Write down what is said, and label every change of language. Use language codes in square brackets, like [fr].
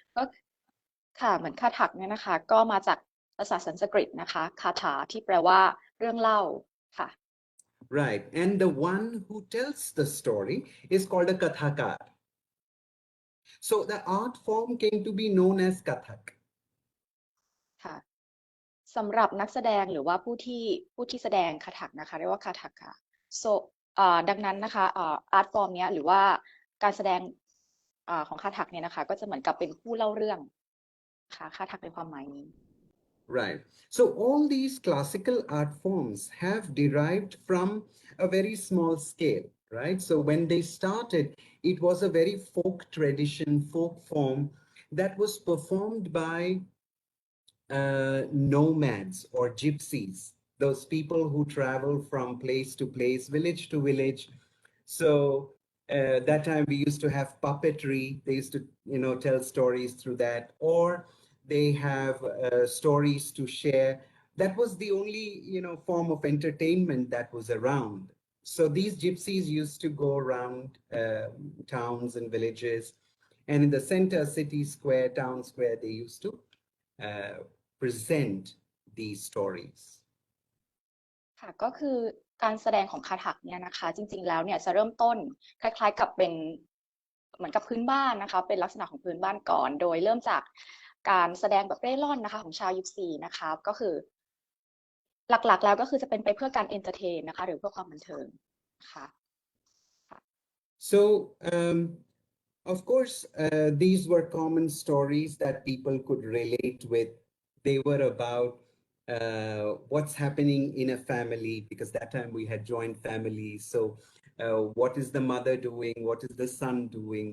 [th] ก็ค่ะเหมือนคาถักเนี่ยนะคะ ก็มาจากภาษาสันสกฤตนะคะคาถาที่แปลว่าเรื่องเล่าค่ะ [en] Right. And the one who tells the story is called a Kathakar. So the art form came to be known as Kathak. [th] ค่ะสำหรับนักแสดงหรือว่าผู้ที่แสดงคาถักนะคะเรียกว่าคาถักค่ะ so ดังนั้นนะคะอาร์ตฟอร์มเนี้ยหรือว่าการแสดงของคาถักเนี่ยนะคะก็จะเหมือนกับเป็นผู้เล่าเรื่องค่ะคาถักในความหมายนี้ [en] Right. So all these classical art forms have derived from a very small scale, right? So when they started, it was a very folk tradition, folk form that was performed by nomads or gypsies, those people who travel from place to place, village to village. So that time we used to have puppetry. They used to, tell stories through that, or they have stories to share. That was the only, form of entertainment that was around. So these gypsies used to go around towns and villages, and in the center, city square, town square, they used to present these stories. [th] ค่ะก็คือการแสดงของคาถักเนี่ยนะคะจริงๆแล้วเนี่ยจะเริ่มต้นคล้ายๆกับเป็นเหมือนกับพื้นบ้านนะคะเป็นลักษณะของพื้นบ้านก่อนโดยเริ่มจากการแสดงแบบเร่ร่อนนะคะของชาวยิปซีนะคะก็คือหลักๆแล้วก็คือจะเป็นไปเพื่อการเอนเตอร์เทนนะคะหรือเพื่อความบันเทิงนะคะ [en] So of course these were common stories that people could relate with. They were about what's happening in a family, because that time we had joint families. So what is the mother doing? What is the son doing?